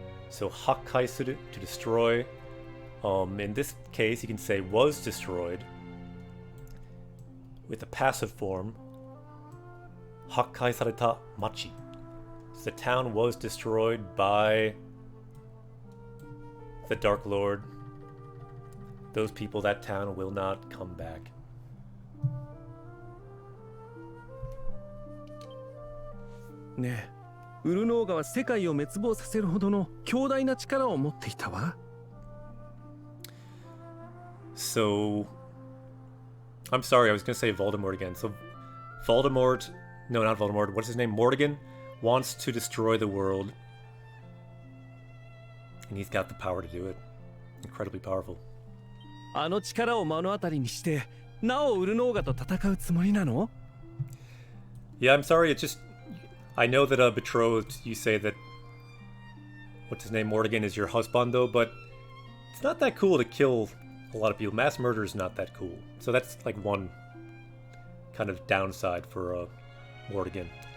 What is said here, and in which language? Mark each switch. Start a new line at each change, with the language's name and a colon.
English: So hakkai suru, to destroy. In this case, you can say was destroyed with the passive form. Hakkai sareta machi. So the town was destroyed by the Dark Lord. Those people, that town will not come back.
Japanese: ねえ、ウルノーガは世界を滅亡させるほどの強大な力を持っていたわ。
English: So, I'm sorry, I was going to say Voldemort again. So, Voldemort, no, not Voldemort, what's his name? Morrigan wants to destroy the world. And he's got the power to do it. Incredibly powerful.
Japanese: あの力を目の当たりにして、なおウルノーガと戦うつもりなの？
English: Yeah, I'm sorry, it's just... I know that betrothed, you say that... What's his name? Morrigan is your husbando, but... It's not that cool to kill a lot of people. Mass murder is not that cool. So that's like one kind of downside for Morrigan.